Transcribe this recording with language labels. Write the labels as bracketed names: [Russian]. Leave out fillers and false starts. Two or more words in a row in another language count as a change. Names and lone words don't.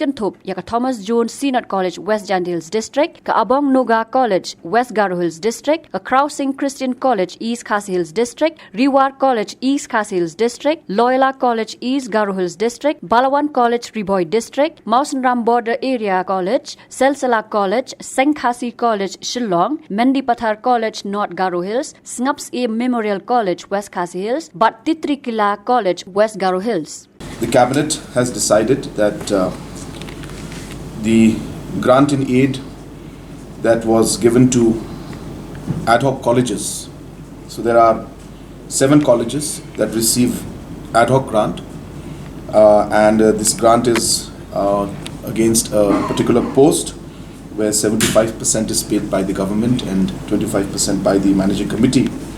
[Khasi] kanthop ya ka Thomas Jones Senior College West Jand Hills District ka Abong Noga College West Garo Hills District ka Crossing Christian College East Khasi Hills District Reward College East Khasi Hills District Loyola College East Garo Hills District Balawan College Riboy District Mausanram Border Area College Selsala College Sengkhasi College Shillong Mendipathar College North Garo Hills Snaps A Memorial College West Khasi Hills Bat Titrikila College West Garo Hills. [English] The Cabinet has decided that the grant in aid that was given to ad hoc colleges, so there are 7 colleges that receive ad hoc grant and this grant is against a particular post where 75% is paid by the government and 25% by the managing committee.